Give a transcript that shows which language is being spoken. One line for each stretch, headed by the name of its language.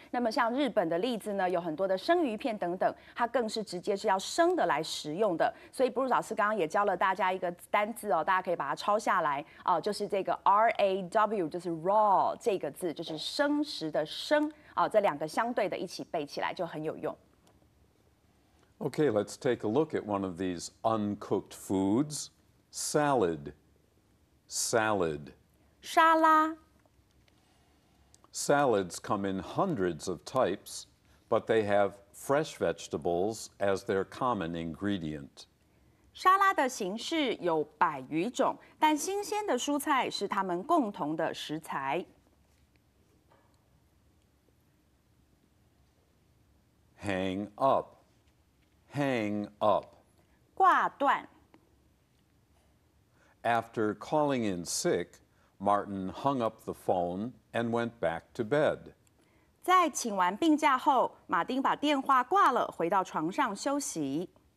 Chinese: 那么像日本的例子呢，有很多的生鱼片等等，它更是直接是要生的来食用的。所以 Bruce 老师刚刚也教了大家一个单字哦，大家可以把它抄下来哦，就是这个 RAW。就是 raw 这个字，就是生食的生啊，这2个相对的一起背起来就很有用。
English: Okay, let's take a look at one of these uncooked foods. Salad. Salad.
Chinese: 沙拉。
English: Salads come in hundreds of types, but they have fresh vegetables as their common ingredient.
Chinese: 沙拉的形式有100余种，但新鲜的蔬菜是它们共同的食材。
English: Hang up. Hang up.
Chinese: 挂断。
English: After calling in sick, Martin hung up the phone and went back to bed.
Chinese: 在请完病假后，马丁把电话挂了，回到床上休息。